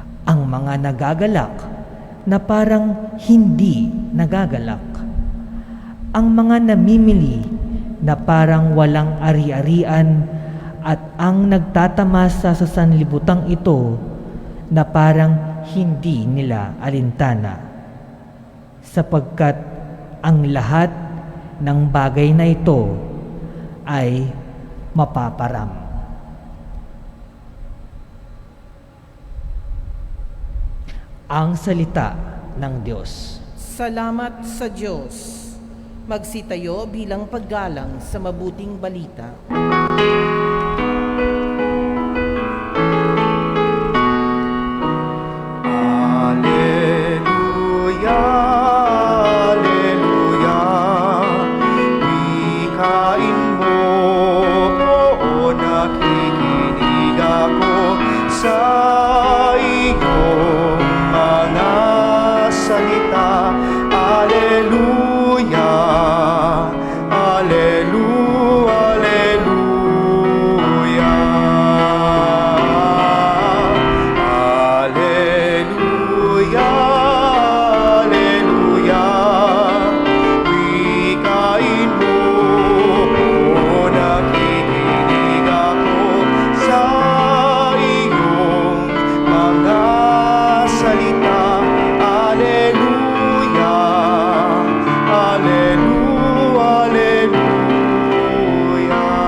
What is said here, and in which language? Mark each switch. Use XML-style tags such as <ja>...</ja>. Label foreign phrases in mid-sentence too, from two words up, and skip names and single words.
<tl>ang mga nagagalak na parang hindi nagagalak, ang mga namimili na parang walang ari-arian, at ang nagtatamasa sa sanlibutang ito na parang hindi nila alintana, sapagkat ang lahat ng bagay na ito ay mapaparam. Ang salita ng Diyos. Salamat sa Diyos. Magsitayo bilang paggalang sa mabuting balita.</tl> <la>Alleluia, alleluia.</la> <tl>Wikain mo, oo, nakikinig ako sa iyong mga salita.</tl> <la>Alleluia, alleluia, alleluia. Alleluia, alleluia.</la> <tl>Wikain mo, o nakikinig ako sa iyong mga salita.</tl> <la>Alleluia, alleluia, alleluia.</la>